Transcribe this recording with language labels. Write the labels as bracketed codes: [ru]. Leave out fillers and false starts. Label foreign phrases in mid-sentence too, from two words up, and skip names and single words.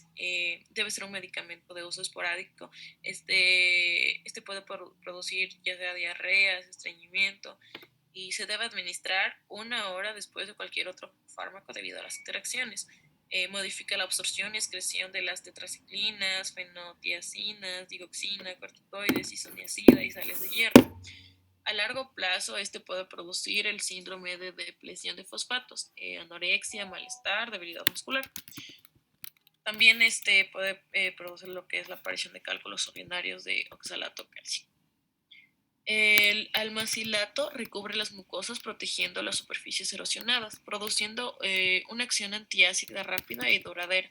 [es] Debe ser un medicamento de uso esporádico. Este puede producir ya sea diarreas, estreñimiento y se debe administrar 1 hora después de cualquier otro fármaco debido a las interacciones. Modifica la absorción y excreción de las tetraciclinas, fenotiacinas, digoxina, corticoides, isoniazida y sales de hierro. A largo plazo, este puede producir el síndrome de depresión de fosfatos, anorexia, malestar, debilidad muscular. También puede producir lo que es la aparición de cálculos urinarios de oxalato cálcico. El almacilato recubre las mucosas protegiendo las superficies erosionadas, produciendo una acción antiácida rápida y duradera.